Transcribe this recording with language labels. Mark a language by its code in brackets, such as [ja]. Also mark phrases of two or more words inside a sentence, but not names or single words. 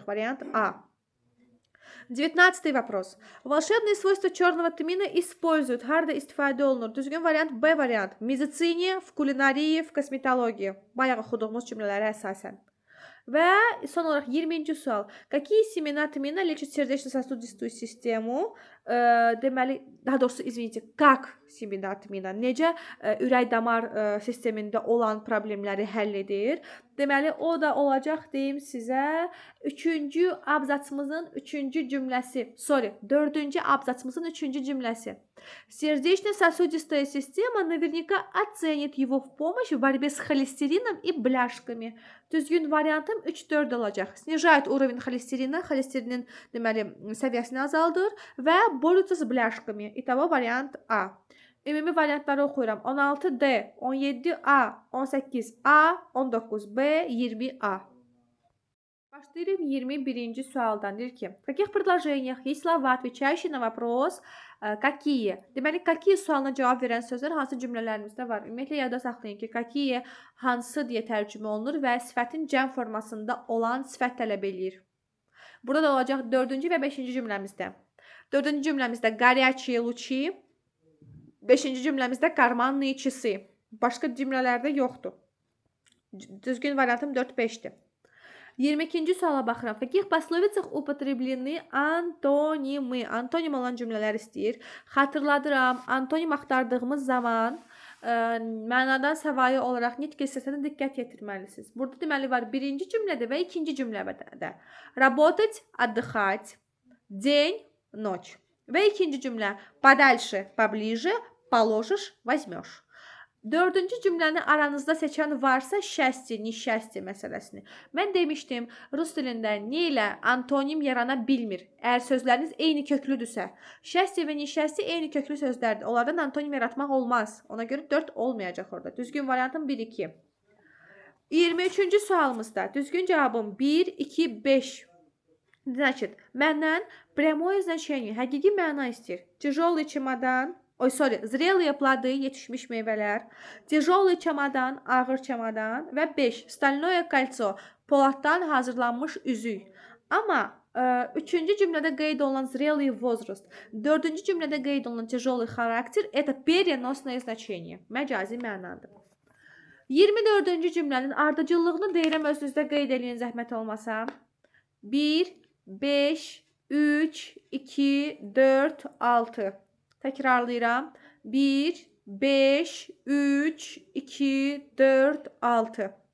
[ru] Variant A. 19 вопрос. Волшебные свойства черного тмина используют. [az] Harda istifadə olunur? Düzgün variant B variant. [ru] В медицине, в кулинарии, в косметологии. [az] Bayaq oxuduğumuz cümlələrə əsasən. Və son olaraq 20-ci sual. [ru] Какие семена тмина лечат сердечно-сосудистую систему? [az] Deməli, daha doğrusu [ru] извините, как семена тмина [az] necə ürək-damar sistemində olan problemləri həll edir? Deməli, o da olacaq deyim sizə 3-cü abzasımızın 3-cü cümləsi. 4-cü abzasımızın 3-cü cümləsi. [ru] Сердечно-сосудистая система наверняка оценит его в помощь в борьбе с холестерином и бляшками. [az] Düzgün variantım 3-4 olacaq. [ru] Снижает уровень холестерина, [az] холестерinin deməli səviyyəsini azaldır və [ru] борются с бляшками. [az] İtava variant A. Ümumi variantları oxuyuram. 16D, 17A, 18A, 19B, 20A. Başlayırım 21-ci sualdan. Deyir ki, [ru] в каких предложениях есть слова, отвечающие на вопрос какие? [az] Deməli, какие sualına cavab verən sözlər hansı cümlələrimizdə var? Ümumiyyətlə, yadda saxlayın ki, какие hansı deyə tərcümə olunur və sifətin cəm formasında olan sifət tələb eləyir. Burada da olacaq 4-cü və 5-ci cümləmizdə. 4-cü cümləmizdə [ru] горячие лучи, [az] 5-ci cümləmizdə [ru] карманные часы. [az] Başqa cümlələrdə yoxdur. Düzgün variantım 4-5-dir. 22-ci suala baxıram. [ru] В каких пословицах употреблены антонимы? [az] Antonim olan cümlələr istəyir. Xatırladıram, antonim axtardığımız zaman mənadan savayı olaraq nitq hissəsinə diqqət yetirməlisiniz. Burada deməli var 1-ci cümlədə və 2-ci cümlədə. [ru] Работать, отдыхать, день, ночь. [az] Və 2-ci cümlə [ru] подальше, поближе, положишь, возьмешь. [az] 4-cü cümləni aranızda seçən varsa [ru] счастье, несчастье [az] məsələsini. Mən demişdim, rus dilində ne ilə antonim yarana bilmir. Əgər sözləriniz eyni köklüdürsə, счастье və несчастье eyni köklü sözlərdir. Onlardan antonim yaratmaq olmaz. Ona görə 4 olmayacaq orada. Düzgün variantım 1, 2. 23-cü sualımızda düzgün cavabım 1, 2, 5. Значит, məndən [ru] прямое значение, [az] həqiqi məna istəyir. [ru] Тяжелый чемодан, зрелые плоды, [az] yetişmiş meyvələr, тяжелый çamadan, ağır çamadan və 5, [ru] стальное кольцо, [az] poladdan hazırlanmış üzük. Amma 3-cü cümlədə qeyd olunan [ru] зрелый возраст, [az] 4-cü cümlədə qeyd olunan [ru] тяжелый характер, это переносное значение, [az] məcazi mənadır. 24-cü cümlənin ardıcıllığını deyirəm, özünüzdə qeyd edin zəhmət olmasa. 1, 5, 3, 2, 4, 6. Təkrarlayıram. 1, 5, 3, 2, 4, 6.